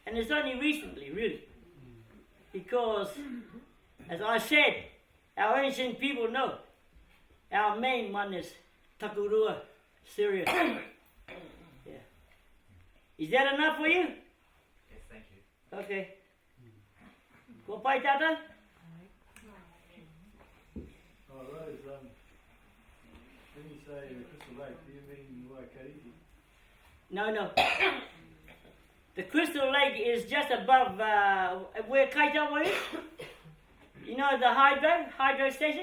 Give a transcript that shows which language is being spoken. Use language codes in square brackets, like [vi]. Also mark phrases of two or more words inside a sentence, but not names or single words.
[en] And it's only recently, really. Because, as I said, our ancient people know. Our main one is Takurua, Sirius. Yeah. Is that enough for you? Yes, thank you. [mi] Okay. Ko pai tata? [en] Oh, Rose, when you say Crystal Lake, do you mean Waikaremoana? No. The Crystal Lake is just above where Kaitawa is. You know the hydro station?